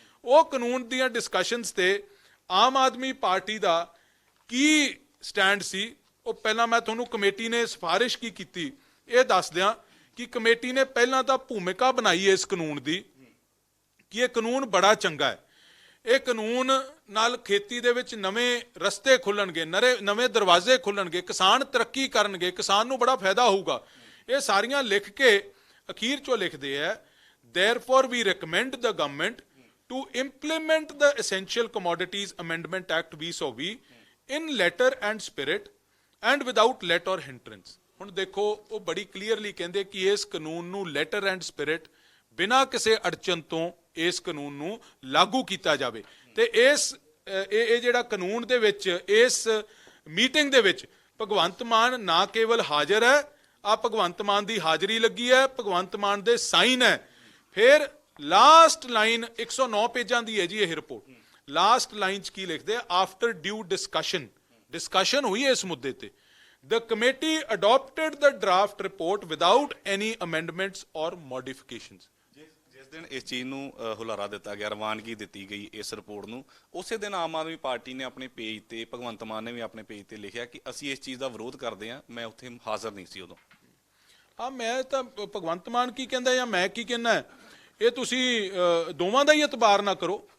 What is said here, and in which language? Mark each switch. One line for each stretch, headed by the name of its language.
Punjabi: ਉਹ ਕਾਨੂੰਨ ਦੀਆਂ ਡਿਸਕਸ਼ਨਸ ਤੇ ਆਮ ਆਦਮੀ ਪਾਰਟੀ ਦਾ ਕੀ ਸਟੈਂਡ ਸੀ, ਉਹ ਪਹਿਲਾਂ ਮੈਂ ਤੁਹਾਨੂੰ ਕਮੇਟੀ ਨੇ ਸਿਫਾਰਿਸ਼ ਕੀ ਕੀਤੀ ਇਹ ਦੱਸ ਦਿਆਂ ਕਿ ਕਮੇਟੀ ਨੇ ਪਹਿਲਾਂ ਤਾਂ ਭੂਮਿਕਾ ਬਣਾਈ ਇਸ ਕਾਨੂੰਨ ਦੀ ਕਿ ਇਹ ਕਾਨੂੰਨ ਬੜਾ ਚੰਗਾ ਹੈ, ਇਹ ਕਾਨੂੰਨ ਨਾਲ ਖੇਤੀ ਦੇ ਵਿੱਚ ਨਵੇਂ ਰਸਤੇ ਖੁੱਲਣਗੇ, ਨਵੇਂ ਦਰਵਾਜ਼ੇ ਖੁੱਲਣਗੇ, ਕਿਸਾਨ ਤਰੱਕੀ ਕਰਨਗੇ, ਕਿਸਾਨ ਨੂੰ ਬੜਾ ਫਾਇਦਾ ਹੋਊਗਾ। ਇਹ ਸਾਰੀਆਂ ਲਿਖ ਕੇ ਅਖੀਰ ਚੋਂ ਲਿਖਦੇ ਹੈ,
English: therefore we recommend the government to implement the Essential Commodities Amendment Act 2020 in letter and spirit and without let or hindrance।
Punjabi: ਹੁਣ ਦੇਖੋ, ਉਹ ਬੜੀ ਕਲੀਅਰਲੀ ਕਹਿੰਦੇ ਕਿ ਇਸ ਕਾਨੂੰਨ ਨੂੰ ਲੈਟਰ ਐਂਡ ਸਪਿਰਿਟ, ਬਿਨਾਂ ਕਿਸੇ ਅੜਚਨ ਤੋਂ ਇਸ ਕਾਨੂੰਨ ਨੂੰ ਲਾਗੂ ਕੀਤਾ ਜਾਵੇ। ਤੇ ਇਹ ਜਿਹੜਾ ਕਾਨੂੰਨ ਦੇ ਵਿੱਚ ਇਸ ਮੀਟਿੰਗ ਦੇ ਵਿੱਚ ਭਗਵੰਤ ਮਾਨ ਨਾ ਕੇਵਲ ਹਾਜ਼ਰ ਹੈ, ਆ ਭਗਵੰਤ ਮਾਨ ਦੀ ਹਾਜ਼ਰੀ ਲੱਗੀ ਹੈ, ਭਗਵੰਤ ਮਾਨ ਦੇ ਸਾਈਨ ਹੈ। ਫਿਰ ਲਾਸਟ ਲਾਈਨ 109 ਪੇਜਾਂ ਦੀ ਹੈ ਜੀ ਇਹ ਰਿਪੋਰਟ। ਲਾਸਟ ਲਾਈਨ 'ਚ ਕੀ ਲਿਖਦੇ ਆ?
English: after due discussion
Punjabi: ਹੋਈ ਇਸ ਮੁੱਦੇ ਤੇ
English: the committee adopted the draft report without any amendments or modifications।
Punjabi: ਜਿਸ ਦਿਨ ਇਸ ਚੀਜ਼ ਨੂੰ ਹੁਲਾਰਾ ਦਿੱਤਾ ਗਿਆ, ਰਵਾਨਗੀ ਦਿੱਤੀ ਗਈ ਇਸ ਰਿਪੋਰਟ ਨੂੰ, ਉਸੇ ਦਿਨ ਆਮ ਆਦਮੀ ਪਾਰਟੀ ਨੇ ਆਪਣੇ ਪੇਜ ਤੇ, ਭਗਵੰਤ ਮਾਨ ਨੇ ਵੀ ਆਪਣੇ ਪੇਜ ਤੇ ਲਿਖਿਆ ਕਿ ਅਸੀਂ ਇਸ ਚੀਜ਼ ਦਾ ਵਿਰੋਧ ਕਰਦੇ ਹਾਂ। ਮੈਂ ਉੱਥੇ ਹਾਜ਼ਰ ਨਹੀਂ ਸੀ ਉਦੋਂ। ਮੈਂ ਤਾਂ ਭਗਵੰਤ ਮਾਨ ਕੀ ਕਹਿੰਦਾ ਜਾਂ ਮੈਂ ਕੀ ਕਹਿੰਦਾ, ਇਹ ਤੁਸੀਂ ਦੋਵਾਂ ਦਾ ਹੀ ਇਤਬਾਰ ਨਾ ਕਰੋ।